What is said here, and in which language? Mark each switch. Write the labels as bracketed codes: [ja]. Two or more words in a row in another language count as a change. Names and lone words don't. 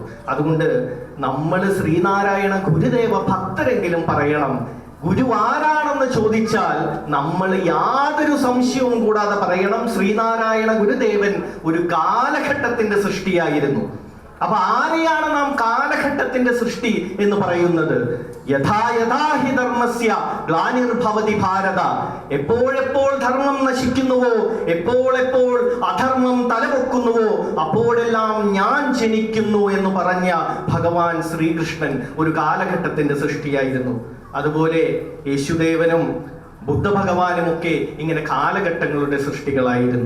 [ml] അതുകൊണ്ട് നമ്മൾ ശ്രീനാരായണ ഗുരുദേവ ഭക്തരെങ്കിലും പറയണം, ഗുരു ആരാണെന്ന് ചോദിച്ചാൽ നമ്മൾ യാതൊരു സംശയവും കൂടാതെ പറയണം, ശ്രീനാരായണ ഗുരുദേവൻ ഒരു കാലഘട്ടത്തിന്റെ സൃഷ്ടിയായിരുന്നു. അപ്പൊ ആരെയാണ് നാം കാലഘട്ടത്തിന്റെ സൃഷ്ടി എന്ന് പറയുന്നത്? [sa] യഥാ യഥാ ഹി ധർമ്മസ്യ ഗ്ലാനിർഭവതി ഭാരത. [ml] എപ്പോഴെപ്പോൾ ധർമ്മം നശിക്കുന്നുവോ, എപ്പോൾ അധർമ്മം തലപൊക്കുന്നുവോ, അപ്പോഴെല്ലാം ഞാൻ ജനിക്കുന്നു എന്ന് പറഞ്ഞ ഭഗവാൻ ശ്രീകൃഷ്ണൻ ഒരു കാലഘട്ടത്തിന്റെ സൃഷ്ടിയായിരുന്നു. അതുപോലെ യേശുദേവനും ബുദ്ധഭഗവാനുമൊക്കെ ഇങ്ങനെ കാലഘട്ടങ്ങളുടെ സൃഷ്ടികളായിരുന്നു.